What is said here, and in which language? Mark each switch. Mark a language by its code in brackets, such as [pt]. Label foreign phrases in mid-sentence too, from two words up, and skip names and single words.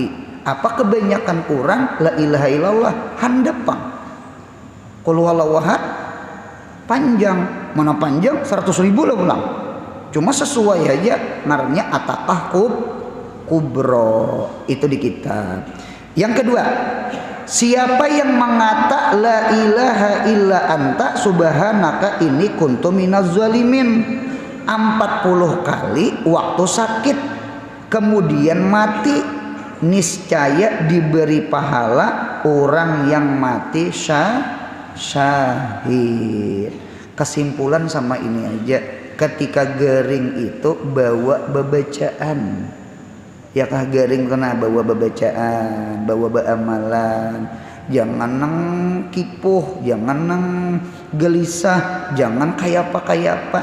[bjn] Apa kebanyakan orang [ar] لا إله إلا الله [bjn] handapang [ar] قل هو الله أحد [bjn] panjang, mana panjang 100.000 lah ulang. Cuma sesuai aja ngarannya atakah kubro itu di kitab. [id] Yang kedua, siapa yang mengata [ar] لا إله إلا أنت سبحانك إني كنت من الظالمين [id] 40 kali waktu sakit kemudian mati, niscaya diberi pahala orang yang mati syahid. [bjn] Kesimpulan sama ini aja, ketika gering itu bawa bebacaan. Ya kah garing kena bawa bebacaan, bawa beamalan. Jangan nang kipuh, jangan nang gelisah, jangan kayak apa.